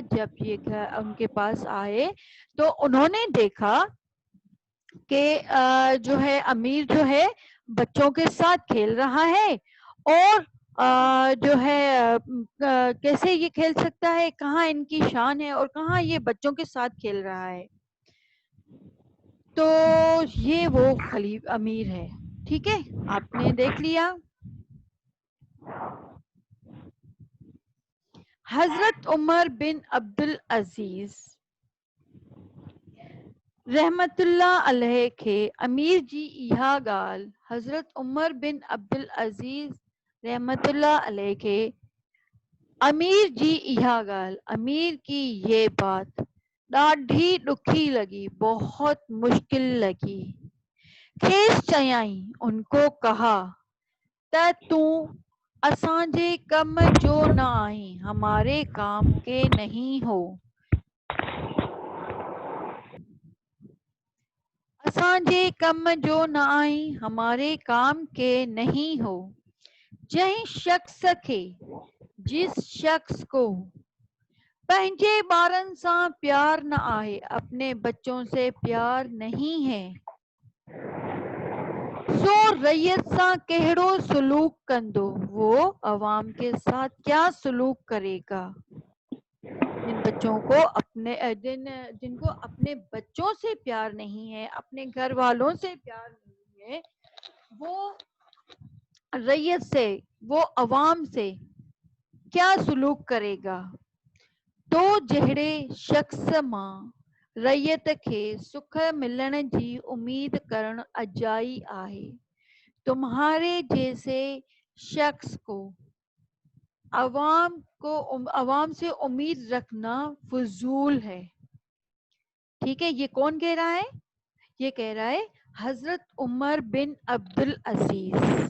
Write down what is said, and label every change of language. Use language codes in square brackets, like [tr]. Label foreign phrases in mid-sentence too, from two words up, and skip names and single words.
[hi] जब ये उनके पास आए तो उन्होंने देखा कि जो है अमीर जो है बच्चों के साथ खेल रहा है और जो है कैसे ये खेल सकता है, कहाँ इनकी शान है और कहाँ ये बच्चों के साथ खेल रहा है। तो ये वो खलीफ अमीर है। ठीक है, आपने देख लिया। [sd] हजरत उमर बिन अब्दुल अजीज रहमतुल्लाह अलैह खे अमीर जी इहा ॻाल्हि, हजरत उमर बिन अब्दुल अजीज रहमतुल्लाह अलैह के अमीर जी इहा ॻाल्हि, [hi] अमीर की ये बात [sd] ॾाढी ॾुखी [hi] लगी, बहुत मुश्किल लगी। [sd] खेस चयाई, [hi] उनको कहा [sd] त तूं असांजे कम जो न आहीं, [hi] हमारे काम के नहीं हो। [sd] असांजे कम जो न आहीं, [hi] हमारे काम के नहीं हो। [sd] जंहिं शख्स के, [hi] जिस शख्स को [sd] पंहिंजे ॿारनि सां प्यार न आहे, [hi] अपने बच्चों से प्यार नहीं है, [sd] सो रैयत सां कहिड़ो सलूक कंदो, [hi] वो अवाम के साथ क्या सलूक करेगा। जिन बच्चों को अपने जिनको अपने बच्चों से प्यार नहीं है, अपने घर वालों से प्यार नहीं है, वो रैयत से, वो अवाम से क्या सलूक करेगा। [sd] तो जहिड़े शख्स मां रैयत खे सुख मिलण जी उम्मीद करण अजाई आहे, [hi] तुम्हारे जैसे शख्स को अवाम से उम्मीद रखना फजूल है। ठीक है, ये कौन कह रहा है? ये कह रहा है हजरत उमर बिन अब्दुल अजीज।